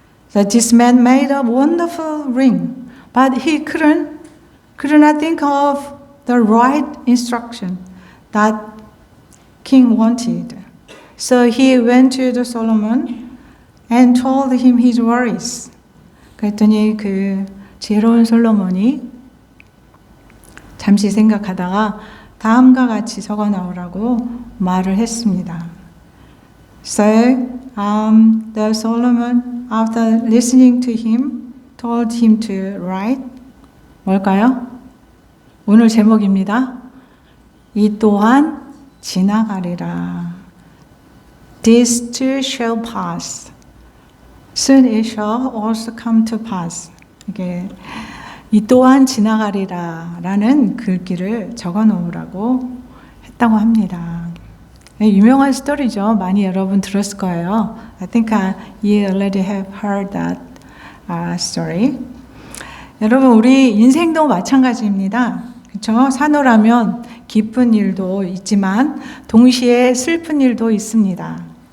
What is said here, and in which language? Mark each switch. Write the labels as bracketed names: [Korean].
[English] So this man made a wonderful ring, but he could not think of the right instruction that king wanted. So he went to the Solomon and told him his worries. [Korean] 그랬더니 그 지혜로운 솔로몬이 잠시 생각하다가 다음과 같이 적어 나오라고 말을 했습니다. [English] So the Solomon, after listening to him, told him to write. [Korean] 뭘까요? 오늘 제목입니다. 이 또한 지나가리라. [English] This too shall pass. Soon it shall also come to pass. [Korean] 이게 이 또한 지나가리라 라는 글귀를 적어 놓으라고 했다고 합니다. 유명한 스토리죠. 많이 여러분 들었을 거예요. [English] I think you already have heard that story. [Korean] 여러분, 우리 인생도 마찬가지입니다. 그렇죠? 산후라면 기쁜 일도 있지만 동시에 슬픈 일도 있습니다.